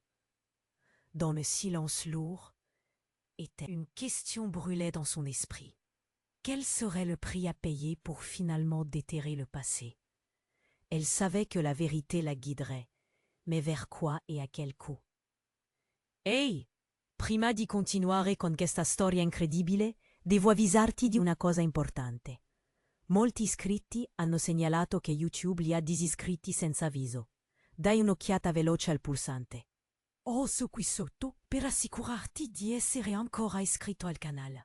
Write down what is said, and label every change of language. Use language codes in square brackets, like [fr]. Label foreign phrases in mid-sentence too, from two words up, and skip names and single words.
[fr] Dans le silence lourd, une question brûlait dans son esprit. Quel serait le prix à payer pour finalement déterrer le passé? Elle savait que la vérité la guiderait, mais vers quoi et à quel coût? [it] Ehi, prima di continuare con questa storia incredibile, devo avvisarti di una cosa importante. Molti iscritti hanno segnalato che YouTube li ha disiscritti senza avviso. Dai un'occhiata veloce al pulsante. Su qui sotto per assicurarti di essere ancora iscritto al canale.